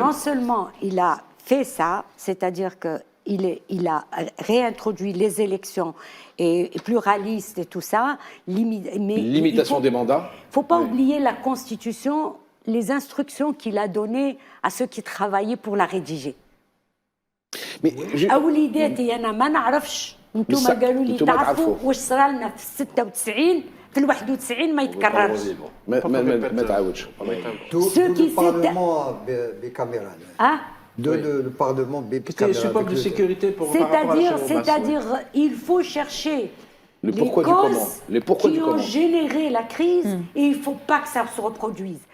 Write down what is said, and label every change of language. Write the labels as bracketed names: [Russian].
[French] Non seulement il a fait ça, c'est-à-dire qu'il a réintroduit les élections et pluralistes et tout ça, limitation des mandats. Il ne faut pas oublier la Constitution, les instructions qu'il a données à ceux qui travaillaient pour la rédiger. Mais [Arabic] أوليداتي أنا ما نعرفش أنتم قالوا لي تعرفوا واش صرا لنا في 96 في 91 ما يتكررش. ما تعاودش. [French] Le Parlement bicaméral. Le Parlement bicaméral. C'était support de sécurité pour. C'est-à-dire, il faut chercher les causes qui ont généré la crise et il ne faut pas que ça se reproduise.